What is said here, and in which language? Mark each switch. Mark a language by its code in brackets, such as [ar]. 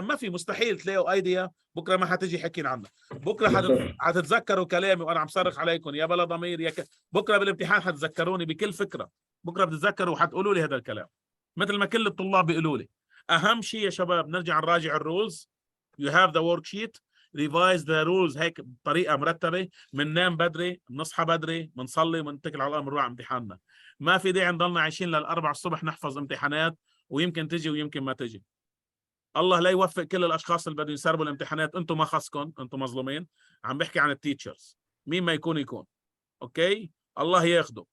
[ar] ما في مستحيل تلاقوا ايديا بكره ما حتجي حكينا عنها. بكره حتتذكروا كلامي وانا عم صرخ عليكم يا بلا ضمير يا بكره بالامتحان حتذكروني بكل فكره. بكره بتتذكروا وحتقولوا لي هذا الكلام مثل ما كل الطلاب بيقولوا لي. اهم شيء يا شباب نرجع نراجع الرولز. [en] You have the worksheet. Revise the rules [ar] هيك بطريقه مرتبه. بننام بدري بنصحى بدري بنصلي ونتكل على الله بنروح على امتحاننا. ما في داعي نضلنا عايشين لل4 الصبح نحفظ امتحانات ويمكن تجي ويمكن ما تجي. الله لا يوفق كل الاشخاص اللي بدهم يسربوا الامتحانات. انتم ما خصكم انتم مظلومين. عم بحكي عن التيتشرز. مين ما يكون يكون اوكي الله ياخده.